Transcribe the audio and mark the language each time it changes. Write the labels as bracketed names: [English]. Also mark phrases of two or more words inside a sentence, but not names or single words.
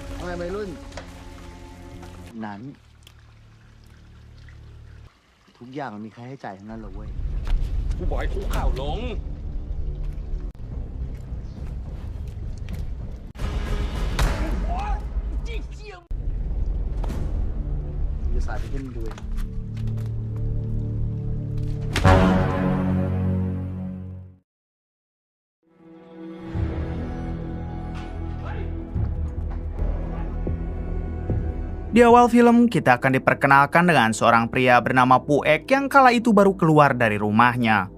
[Thai] วัยรุ่นนั้นทุกอย่างมันมีค่าใช้จ่ายทั้งนั้นเลยเว้ย กูบอกให้คุกเข่าลง จะสายไปขึ้นดูเอง [Indonesian] Di awal film, kita akan diperkenalkan dengan seorang pria bernama Puek yang kala itu baru keluar dari rumahnya.